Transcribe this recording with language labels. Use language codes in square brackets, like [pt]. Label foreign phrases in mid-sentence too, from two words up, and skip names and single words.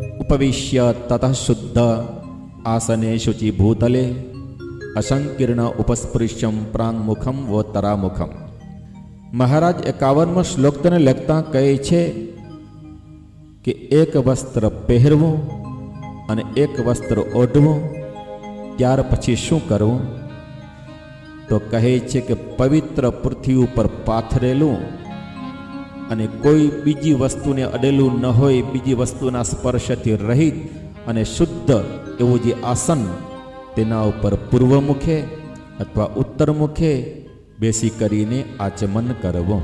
[sa] उपविश्य ततः शुद्ध आसने शुचि भूतले असंकीर्ण उपस्पृश्यम प्रांगमुखम व तरामुखम. [gu] મહારાજ 51મો શ્લોક તેને લખતા કહે છે કે એક વસ્ત્ર પહેરવું અને એક વસ્ત્ર ઓઢવું, ત્યાર પછી શું કરવું? તો કહે છે કે પવિત્ર પૃથ્વી ઉપર પાથરેલું અને કોઈ બીજી વસ્તુને અડેલું ન હોય, બીજી વસ્તુના સ્પર્શથી રહિત અને શુદ્ધ એવું જે આસન, તેના ઉપર પૂર્વ મુખે અથવા ઉત્તર મુખે બેસી કરીને આચમન કરવું.